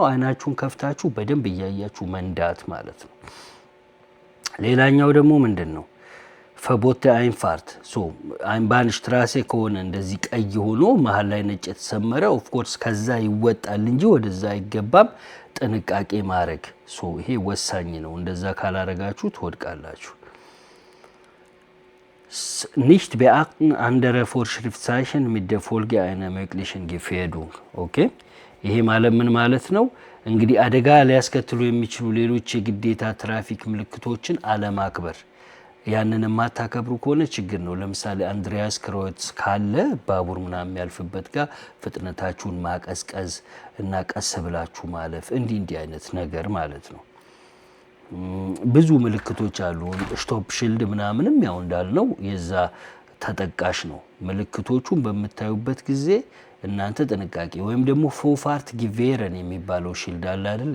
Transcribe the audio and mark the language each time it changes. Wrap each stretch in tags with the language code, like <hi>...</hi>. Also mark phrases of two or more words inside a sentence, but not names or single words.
<am>አይናችሁን ከፍታችሁ በደንብ እያያችሁ መንዳት ማለት ነው። ሌላኛው ደግሞ ምንድነው?</am> <de>Verbot der Einfahrt, Einbahnstraße</de> <am>ከሆነ እንደዚህ ቀይ ሆኖ መሃል ላይ ነጭ የተሰመረ</am> <en>of course</en> <am>ከዛ ይወጣል እንጂ ወደዛ አይገባም። ጥንቃቄ ማድረግ ይሄ ወሳኝ ነው። እንደዛ ካላረጋችሁ ትወድቃላችሁ።</am> <de>nicht beachten andere Vorschriftzeichen mit der Folge einer möglichen Gefährdung.</de> <am>ኦኬ ይሄ ማለት ምን ማለት ነው? እንግዲህ አደጋ ሊያስከትሉ የሚችሉ ሌሎች የግዴታ ትራፊክ ምልክቶችን አለማክበር። ያንን ማታከብሩ ከሆነ ችግር ነው። ለምሳሌ አንድሪያስ ክሮትስ ካለ ባቡር ምናምን የሚያልፍበት ጋር ፍጥነታችሁን ማቀዝቀዝ እና ቀስ ብላችሁ ማለፍ እንዲህ አይነት ነገር ማለት ነው። ብዙ ምልክቶች አሉ።</am> <de>Stopp Schild</de> <am>ምናምንም ያው እንዳልነው የዛ ተጠቃሽ ነው። ምልክቶቹን በምታዩበት ጊዜ እናንተ ጥንቃቄ ወይም ደግሞ</am> <de>Vorfahrt gewähren</de> <am>የሚባለው ሺልድ አለ አይደል?</am>